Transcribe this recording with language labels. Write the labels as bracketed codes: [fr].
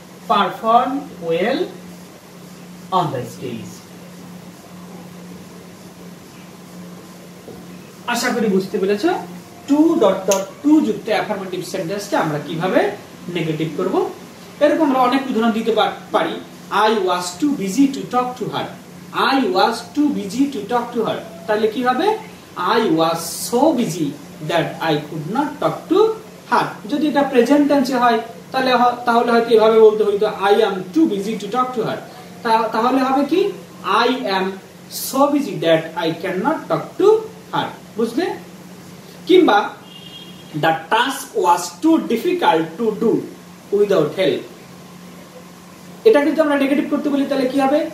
[en] Perform well on the stage. [bn] আশা করি বুঝতে পেরেছো টু ডট ডট টু যুক্ত অ্যাফার্মেটিভ সেন্টেন্সকে আমরা কিভাবে নেগেটিভ করব। এরকম আমরা অনেক উদাহরণ দিতে পারি। [en] I was too busy to talk to her. I was too busy to talk to her. [bn] তাহলে কি হবে? [en] I was so busy that I could not talk to her. [bn] যদি এটা প্রেজেন্ট টেন্সে হয় তাহলে হয়তো এভাবে বলতে হইতো [en] I am too busy to talk to her. [bn] তাহলে হবে কি? [en] I am so busy that I cannot talk to her. বুঝলে? কিংবা the task was too difficult to do without help. [bn] এটা যদি আমরা নেগেটিভ করতে বলি তাহলে কি হবে?